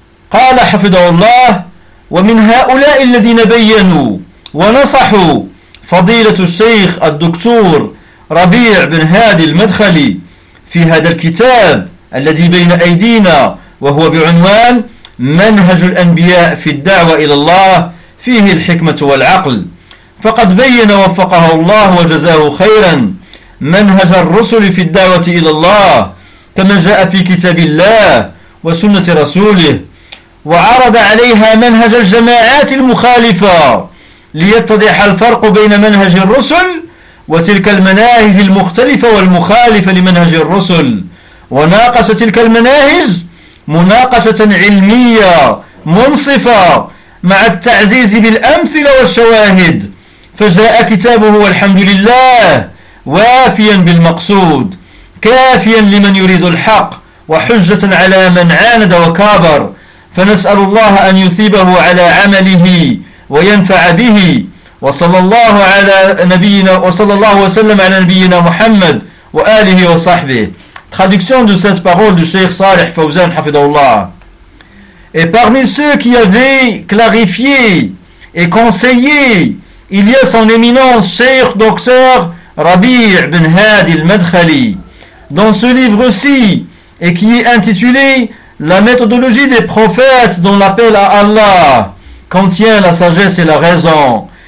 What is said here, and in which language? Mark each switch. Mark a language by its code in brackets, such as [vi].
[ar] Qala hafidhahullah: wa min ha'ulai alladhina bayyanu wa nasahu fadilatu al-Sheikh al-Doktour Rabi' bin Hadi al-Madkhali fi hadha al-kitab الذي بين أيدينا وهو بعنوان منهج الأنبياء في الدعوة إلى الله فيه الحكمة والعقل. فقد بين وفقه الله وجزاه خيرا منهج الرسل في الدعوة إلى الله كما جاء في كتاب الله وسنة رسوله، وعرض عليها منهج الجماعات المخالفة ليتضح الفرق بين منهج الرسل وتلك المناهج المختلفة والمخالفة لمنهج الرسل، وناقش تلك المناهج مناقشة علمية منصفة مع التعزيز بالأمثلة والشواهد. فجاء كتابه والحمد لله وافيا بالمقصود، كافيا لمن يريد الحق وحجة على من عاند وكابر. فنسأل الله أن يثيبه على عمله وينفع به، وصلى الله على نبينا وصلى الله وسلم على نبينا محمد وآله وصحبه. [fr] Traduction de cette parole du Cheikh Saleh Fawzan [ar] hafidhahullah. [fr] Et parmi ceux qui avaient clarifié et conseillé, il y a son éminence Cheikh Docteur Rabi' bin Hadi al-Madkhali, dans ce livre-ci, et qui est intitulé La méthodologie des prophètes dont l'appel à Allah contient la sagesse et la raison.